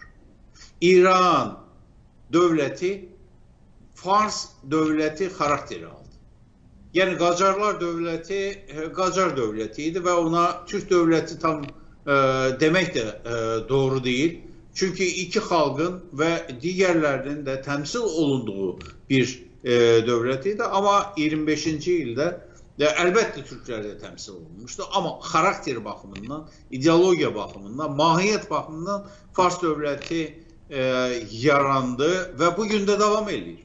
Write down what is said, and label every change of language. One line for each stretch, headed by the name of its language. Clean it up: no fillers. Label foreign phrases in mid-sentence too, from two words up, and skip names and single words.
Turkish: İran devleti Fars devleti karakteri aldı. Yani Qacarlar devleti Qacar devletiydi ve ona Türk devleti tam demek de doğru değil.
Azerbaijani: Çünkü iki xalqın və digərlərinin də təmsil olunduğu bir dövlət idi. Amma 25-ci ildə əlbəttə türklər də təmsil olunmuşdu. Amma xarakter baxımından, ideologiya baxımından, mahiyyət baxımından Fars dövləti yarandı və bugün də davam edir.